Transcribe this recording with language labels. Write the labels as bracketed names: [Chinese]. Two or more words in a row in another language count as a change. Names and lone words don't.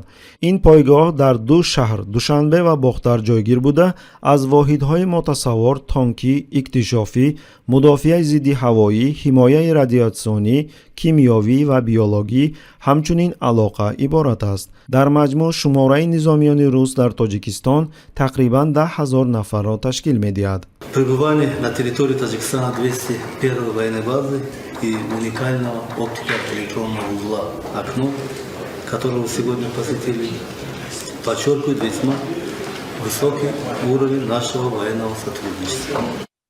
[Persian] این پایگاه در دو شهر دوشنبه و باختر جایگیر بوده، از واحدهای متصور، تانکی، اکتشافی، مدافع ضد هوایی، حمایه رادیاسیونی، کیمیاوی و بیولوژی همچنین علاقه عبارت است. در مجموع شماره نظامیان روس در تاجیکستان تقریباً 10,000 نفر را تشکیل می‌دهد. [Russian] Пребывание на территории Таджикистана 201 военной базы и уникального оптико-электронного узла «Окно», которого сегодня посетили, подчеркивает весьма высокий уровень нашего военного сотрудничества.